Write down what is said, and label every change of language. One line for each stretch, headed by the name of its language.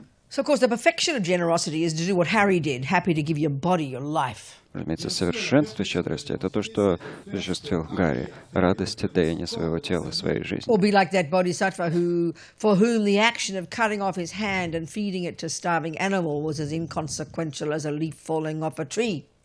English: So, of course, the perfection of generosity is to do what Harry did, happy to give your body, your life.
Russian: Разумеется, совершенство щедрости — это то, что осуществил Гарри. Радость отдаяния своего тела, своей жизни.
English: Or be like that bodhisattva for whom the action of cutting off his hand and feeding it to starving animal was as inconsequential as a leaf falling off a tree.